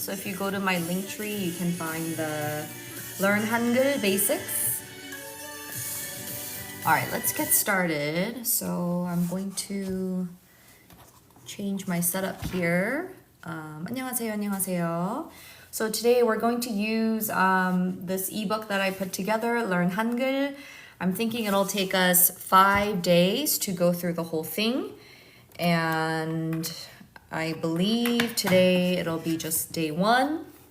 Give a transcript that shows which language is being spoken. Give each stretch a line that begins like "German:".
English: So if you go to my link tree, you can find the Learn Hangul Basics. Alright, let's get started. So I'm going to change my setup here.
Korean: 안녕하세요, 안녕하세요.
English: So today we're going to use this ebook that I put together, Learn Hangul. I'm thinking it'll take us 5 days to go through the whole thing. And I believe today it'll be just day 1.